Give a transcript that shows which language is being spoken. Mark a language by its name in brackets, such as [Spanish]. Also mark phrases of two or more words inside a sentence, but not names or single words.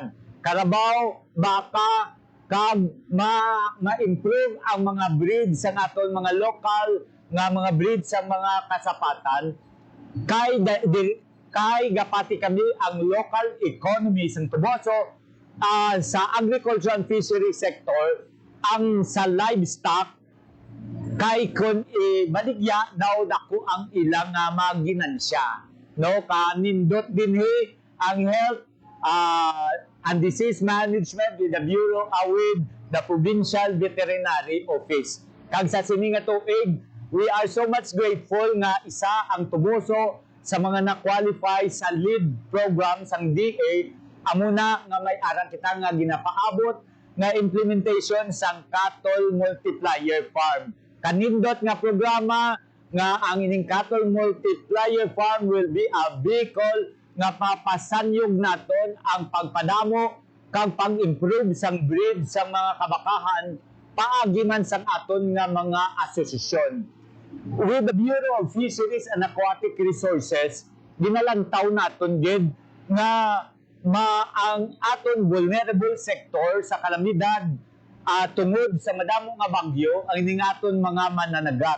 [Hiligaynon] Karabaw, baka, kag ma-improve ang mga breeds sang aton mga local nga mga breeds sang mga kasapatan kay gapati kami ang [English] local economy [Hiligaynon] sang Tuboso sa [English] agriculture and fishery sector [Hiligaynon] ang sa livestock kay kun baligya daw dako ang ilang maginansya no kanindot dinhi ang [English] health and disease management with the Bureau with the Provincial Veterinary Office [Hiligaynon] kag sa sini nga tuig [English] we are so much grateful [Hiligaynon] nga isa ang Tuboso sa mga na-qualify sa lead program sang DA amuna nga may aral kita nga ginapaabot nga implementation sang [English] cattle multiplier farm. [Hiligaynon] Kanindot nga programa nga ang ining [English] cattle multiplier farm will be a vehicle [Hiligaynon] nga papasanyog naton ang pagpadamo kag pag-improve sang breed sang mga kabakahan paagi man sang aton nga mga asosasyon. [English] With the Bureau of Fisheries and Aquatic Resources, [Hiligaynon] ginalantaw naton gid nga ang aton [English] vulnerable sector [Hiligaynon] sa kalamidad tungod sa madamo nga bagyo ang ining aton mga mananagat.